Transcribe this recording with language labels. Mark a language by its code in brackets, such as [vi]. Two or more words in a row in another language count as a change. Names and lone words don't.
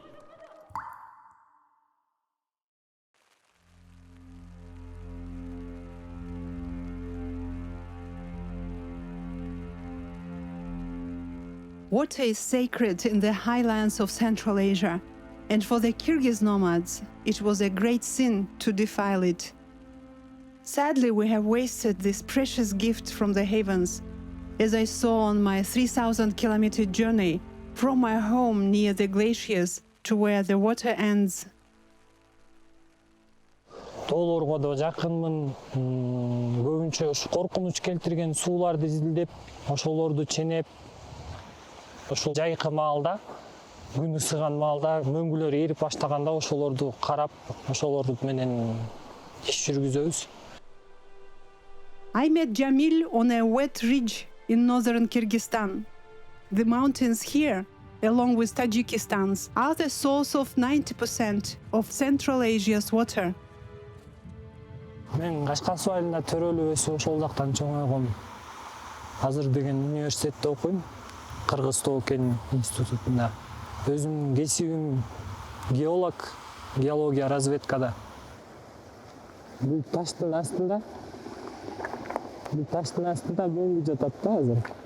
[en] Water is sacred in the highlands of Central Asia, and for the Kyrgyz nomads, it was a great sin to defile it. Sadly, we have wasted this precious gift from the heavens, as I saw on my 3,000-kilometer journey from my home near the glaciers to where the water ends. [ky] Тоолорго да жакынмын. Көбүнчө ушу коркунуч келтирген сууларды изилдеп, ошолорду ченеп, ошол жайкы маалда, күн ысыган маалда, мөңгүлөр эрип баштаганда ошолорду карап, ошолорду менен иш жүргүзөбүз. [en] I met Janyl on a wet ridge in northern Kyrgyzstan. The mountains here, along with Tajikistan's, are the source of 90% of Central Asia's water. [ky] Мен Кашкар суу айылында төрөлүп өсүп, ошол жактан чоңойгом. Азыр деген университетте окуйм. Кыргыз Тоо кен институтунда. Өзүмдүн кесибим геолог, геология разведкада. Бул таштын астында мөңгү жатат да азыр.